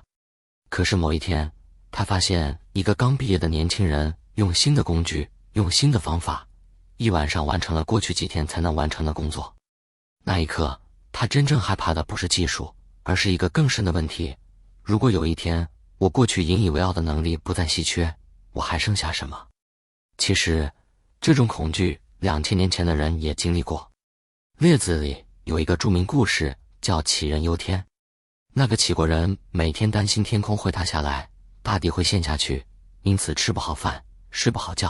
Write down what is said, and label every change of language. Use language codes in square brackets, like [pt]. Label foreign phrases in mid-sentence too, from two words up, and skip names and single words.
[zh] 可是某一天，他發現一個剛畢業的年輕人用新的工具，用新的方法，一晚上完成了過去幾天才能完成的工作。那一刻，他真正害怕的不是技術，而是一個更深的問題：如果有一天我过去引以為傲的能力不再稀缺，我還剩下什麼？其實，這種恐懼2000年前的人也經歷過。列子裡有一個著名故事叫杞人憂天。那個杞國人每天擔心天空會塌下來，大地會陷下去，因此吃不好飯，睡不好覺。